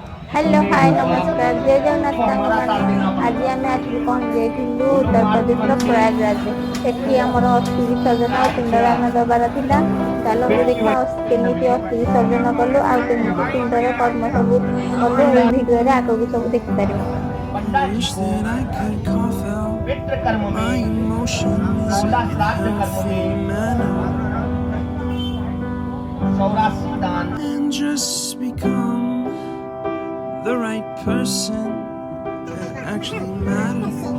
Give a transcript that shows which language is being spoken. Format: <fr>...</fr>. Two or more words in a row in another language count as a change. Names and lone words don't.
<en>hello hi</en> <or>ନମସ୍କାର ଜୟ ଜଗନ୍ନାଥ ସାଙ୍ଗମାନେ। ଆଜି ଆମେ ଆସିକି ପହଞ୍ଚି ଯାଇଥିଲୁ ଉତ୍ତରପ୍ରଦେଶର ପ୍ରୟାଗରାଜରେ। ସେଠି ଆମର ଅସ୍ଥି ବିସର୍ଜନ ଆଉ ପିଣ୍ଡଦାନ ଦବାର ଥିଲା। ଚାଲନ୍ତୁ ଦେଖିବା କେମିତି ଅସ୍ଥି ବିସର୍ଜନ କଲୁ ଆଉ କେମିତି ପିଣ୍ଡର କର୍ମ ସବୁ କଲୁ ଏଇ ଭିଡିଓରେ ଆଗକୁ ସବୁ ଦେଖିପାରିବେ।</or> <en>Wish that I could cough out my emotions in a healthy manner and just become the right person that actually matters.</en>